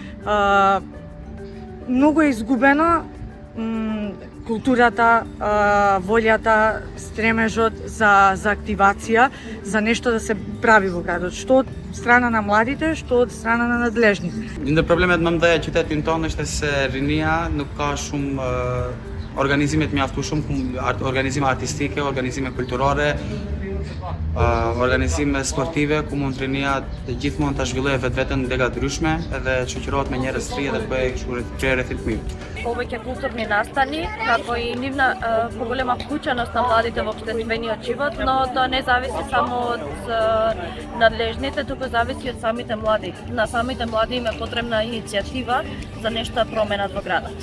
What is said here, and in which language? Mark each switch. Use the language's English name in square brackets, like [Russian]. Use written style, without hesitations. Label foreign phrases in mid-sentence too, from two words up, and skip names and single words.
[Macedonian] Многу е изгубено културата, волјата, стремежот за активација, за нешто да се прави во градот, што од страна на младите, што од страна на надлежните. [Albanian] Një problemet më mëdha e qytetit tonë është se rinia nuk ka shumë organizime të mjaftueshëm, organizime artistike, organizime kulturore, organizime sportive ku mund rinia të gjithmonë ta zhvillojë vetveten në lega ndryshme edhe shoqërohet me njerëz të ri edhe bëj kështu rreth të mirë. [Macedonian] Повеќе културни настани, како и нивна поголема вклученост на младите во општествениот живот, но тоа не зависи само од надлежните, туку зависи од самите млади. На самите млади им е потребна иницијатива за нешто да променат во градот.